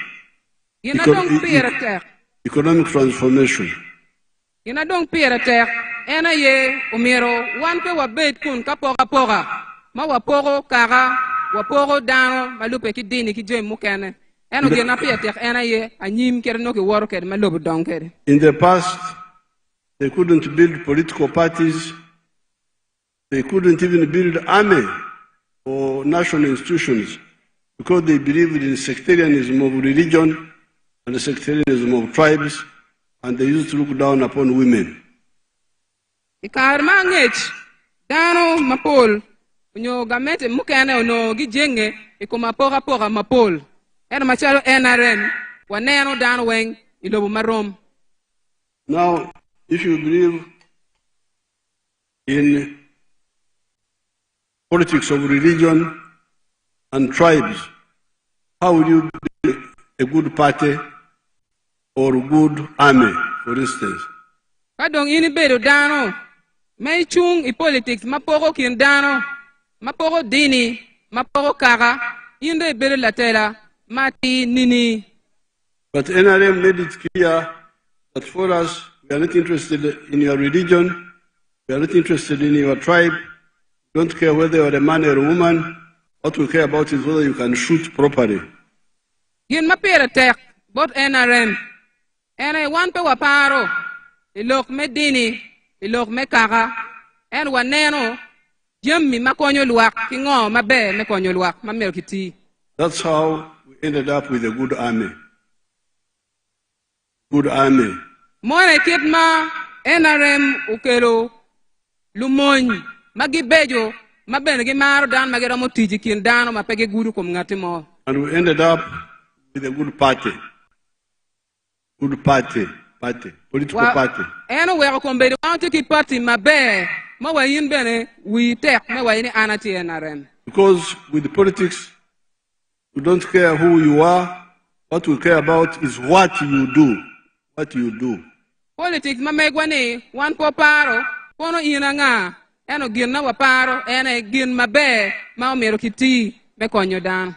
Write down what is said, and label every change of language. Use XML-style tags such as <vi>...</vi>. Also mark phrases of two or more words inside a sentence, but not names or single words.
<en>Economic transformation.</en> <ach>Yena dong pirater ena ye umiro wanpe wabet kun kapora ma waporo kara waporo dano malupe ki dini ki jem mukene eno gena pirater ena ye anyim kerno ki woro ked malubu donkere.</ach> <en>In the past, they couldn't build political parties. They couldn't even build army or national institutions because they believed in sectarianism of religion and the sectarianism of tribes, and they used to look down upon women.</en> <ach>Ikarma ngech dano mapol unyo gamete mukene uno gijenge ikumapora mapol eno machalo NRM waneno dano weng ilobu marom.</ach> <en>Now, if you believe in politics of religion and tribes, how will you build a good party or a good army, for instance?</en> <ach>Kadong ini bedo dano. May chung I politics mapoko kin dano. Mapoko dini. Mapoko kara. Inde bedo latela. Mati nini.</ach> <en>But NRM made it clear that for us, we are not interested in your religion, we are not interested in your tribe, we don't care whether you are a man or a woman, what we care about is whether you can shoot properly.</en> <ach>Yin mapira tek, bot NRM. Ene wan pe waparo, ilok me dini, ilok me kaka, en waneno, jemmi makonyo luak, kingo mabe makonyo luak, mamel kiti.</ach> <en>That's how we ended up with a good army. Good army.</en> <ach>Mone kitma NRM ukelo lumony magibejo mabene gi maro dan magero motiji kin dano mapege gudu kom ngati mo.</ach> <en>And we ended up with a good party. Good party. Political party.</en> <ach>Eno wero kombedo anti ki party mabe ma wayin bene we tek me wayini anati NRM.</ach> <en>Because with the politics, we don't care who you are. What we care about is what you do. What you do.</en> <ach>Politics mamegwani wan po paro kono ina nga eno gin na waparo ene gin mabe ma omero kiti me konyo dan.</ach>